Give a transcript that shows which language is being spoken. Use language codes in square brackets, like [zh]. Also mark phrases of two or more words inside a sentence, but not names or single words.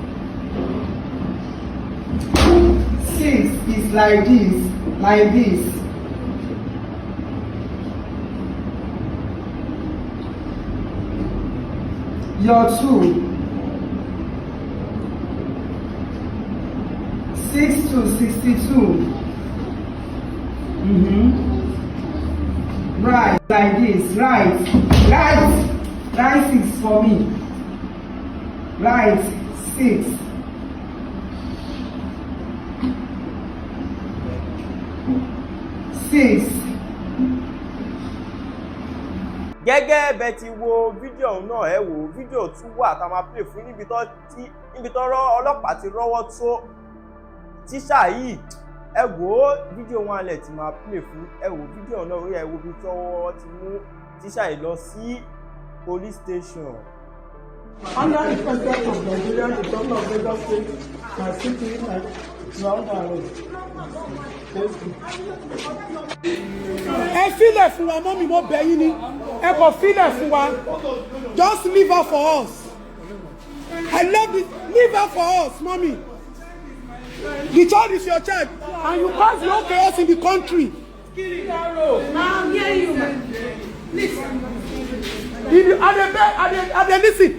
[en] 6 is like this, Your 2, 6 2 62. Right, like this, right 6 for me, right 6. [yo] Gẹ́gẹ́ bẹ́ẹ̀ ti wo fídíò náà, ẹ wò fídíò tún wà tá a máa play fún níbi tó ọlọ́pàá ti rọ́wọ́ tó tíṣà yìí. Ẹ wò ó fídíò wọn alẹ̀ tí máa play fún. Ẹ wò fídíò náà orí ẹ wo bí tọ́wọ́ ti mú tíṣà yìí lọ sí [en] police station. Under the president of Nigeria, the governor of Lagos State, my city, my ground and [yo] ẹ filẹ̀ fún wa mọ́mí, mo bẹ̀ yín ni ẹ kò filẹ̀ fún wa, [en] just leave her for us. I love it, leave her for us mommy. The child is your child and you cause no chaos in the country. I'm hearing you, man. Listen. Are they listen?